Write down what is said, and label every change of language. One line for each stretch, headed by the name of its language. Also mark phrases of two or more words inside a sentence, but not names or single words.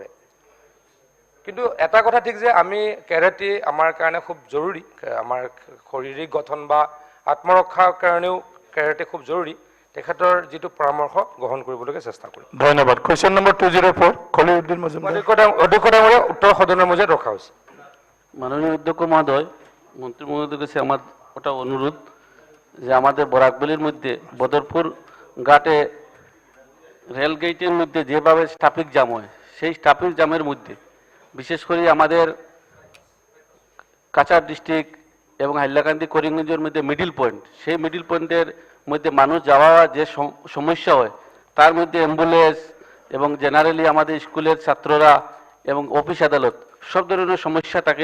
Assamese: কিন্তু এটা কথা ঠিক যে আমি কেৰাটে আমাৰ কাৰণে খুব জৰুৰী, আমাৰ শাৰীৰিক গঠন বা আত্মৰক্ষাৰ কাৰণেও কেৰাটে খুব জৰুৰী। তেখেতৰ যিটো পৰামৰ্শ গ্ৰহণ কৰিবলৈকে চেষ্টা কৰিম। ধন্যবাদ।
English: question number
Assamese: 204 খলিলউদ্দিন মজুমদাৰ। অধ্যক্ষ ডাঙৰীয়া, উত্তৰ সদনৰ মজিয়াত ৰখা হৈছে। মাননীয় অধ্যক্ষ মহোদয়,
Bangla: মন্ত্রী মহোদয়ের কাছে আমার ওটা অনুরোধ যে আমাদের বরাকবেলির মধ্যে বদরপুর ঘাটে রেলগেটের মধ্যে যেভাবে
English: traffic jam
Bangla: হয়, সেই
English: traffic jam
Bangla: মধ্যে বিশেষ করে আমাদের কাছাড় ডিস্ট্রিক্ট এবং হাইলাকান্দি করিমগঞ্জের মধ্যে
English: middle point,
Bangla: সেই
English: middle point
Bangla: মধ্যে মানুষ যাওয়া যে সমস্যা হয়, তার মধ্যে অ্যাম্বুলেন্স এবং জেনারেলি আমাদের স্কুলের ছাত্ররা এবং অফিস আদালত সব ধরনের সমস্যা থাকে।